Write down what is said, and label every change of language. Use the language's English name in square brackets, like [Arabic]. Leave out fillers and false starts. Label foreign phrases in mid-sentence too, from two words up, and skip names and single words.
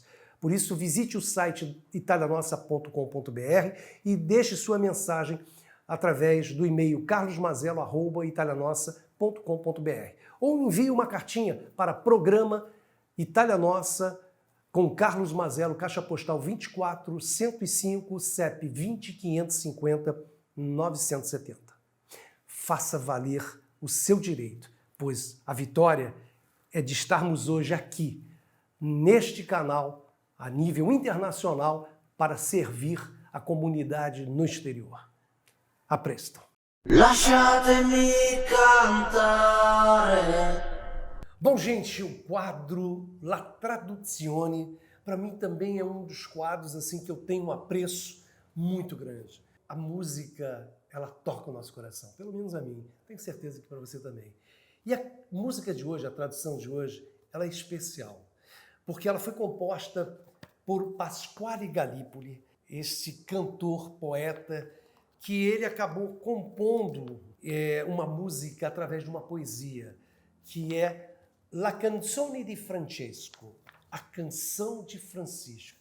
[Portuguese] Por isso, visite o site italianossa.com.br e deixe sua mensagem através do e-mail carlosmazelo@italianossa.com.br ou envie uma cartinha para programa Itália Nossa com Carlos Mazzello, Caixa Postal 24-105, CEP 20-550-970. Faça valer o seu direito, pois a vitória é de estarmos hoje aqui, neste canal, a nível internacional, para servir a comunidade no exterior. [Italian] A presto. Lasciatemi cantare. [Portuguese] Bom, gente, o quadro La Traduzione, para mim também é um dos quadros assim que eu tenho um apreço muito grande. A música, ela toca o nosso coração, pelo menos a mim. Tenho certeza que para você também. E a música de hoje, a tradução de hoje, ela é especial, porque ela foi composta por Pasquale Gallipoli, esse cantor, poeta, que ele acabou compondo uma música através de uma poesia, que é La Canzone di Francesco, a canção de Francisco.